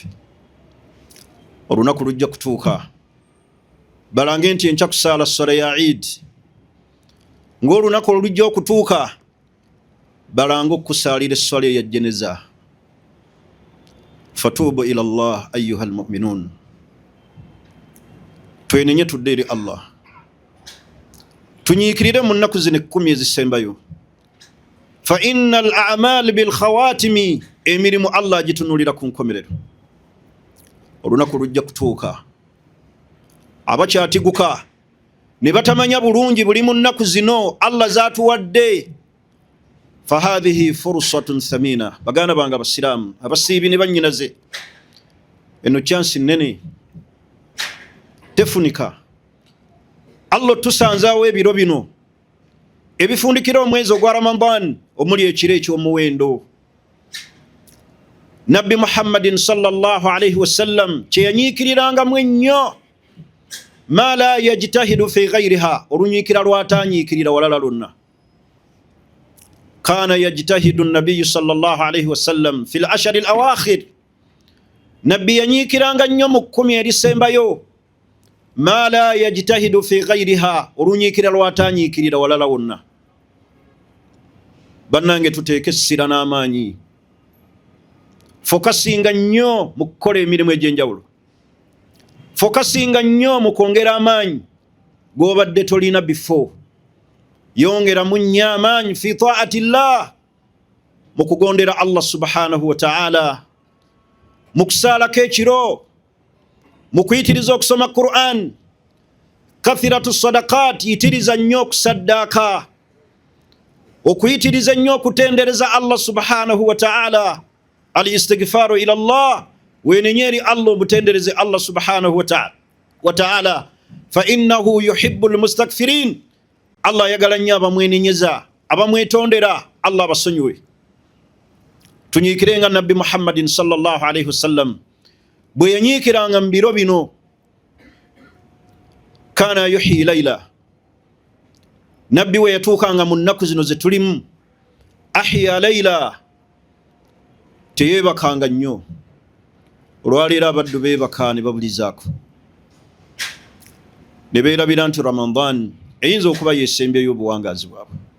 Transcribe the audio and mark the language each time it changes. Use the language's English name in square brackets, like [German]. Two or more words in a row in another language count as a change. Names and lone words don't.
[Ganda] Olunaku lujja kutuuka balange nti enkya kusaala swala ya Eid, ng'olunaku olujja okutuuka balange okusaalira esswala ya jeneza. [Arabic] فتوبوا إلى الله أيها المؤمنون, [Ganda] twenenye tudde eri Allah, tunyiikirire mu nnaku zino 10 ezisembayo. [Arabic] فإن الأعمال بالخواتيم, [Ganda] emirimu Allah agitunulira ku nkomerero. Olunaku lujja kutuuka abakyatiguka ne batamanya bulungi buli mu nnaku zino Allah zaatuwadde. [Arabic] فهذه فرصة ثمينة, [Ganda] baganda bange abasiraamu abasiibi ne bannyinaze, eno chance nene tefunika. Allah tusanzaawo ebiro bino ebifundikira omwezi ogwa Ramadan omuli ekiro eky'omuwendo. Nabbi Muhammadin [Arabic] صلى الله عليه وسلم [Ganda] kyeyanyiikiriranga ennyo, [Arabic] ما لا يجتهد في غيرها, [Ganda] olunyiikira lwatanyiikirira walala lonna. [Arabic] كان يجتهد النبي صلى الله عليه وسلم في العشر الأواخر, [Ganda] nabbi yanyiikiranga nnyo mu 10 erisembayo, [Arabic] ما لا يجتهد في غيرها, [Ganda] olunyiikira lwatanyiikirira walala wonna. Bannange tuteeke essira n'amaanyi, fokasinga nnyo mu kukola emirimu egy'enjawulo, fokasinga nnyo mu kwongera amaanyi g'obadde tolina before. Yongeramu nnyo amaanyi [Arabic] في طاعة الله, [Ganda] mu kugondera [Arabic] الله سبحانه وتعالى, [Ganda] mu kusaalako ekiro, mu kuyitiriza okusoma Qur'an, [Arabic] كثرة الصدقات, [Ganda] yitiriza nnyo okusaddaaka, okuyitiriza nnyo okutendereza [Arabic] الله سبحانه وتعالى, الاستغفار إلى الله, [Ganda] wenenyeri Allah obutendereze [Arabic] الله سبحانه وتعالى. فإنه يحب المستغفرين, [Ganda] Allah yagala nnyo abamwenenyeza, abamwetondera, Allah abasonyiwe. Tunyiikirenga Nabbi Muhammadin [Arabic] صلى الله عليه وسلم [Ganda] bwe yanyiikiranga mu biro bino. [Arabic] كان يحيي الليل, [Ganda] nabbi we yatuukanga mu nnaku zino ze tulimu, [Arabic] أحيا الليل, [Ganda] teyeebakanga nnyo. Olwaleero abaddu beebaka ne babulizaako, ne beerabira nti Ramadan eyinza okuba yeesembyeyo obuwangaazi bwabwe.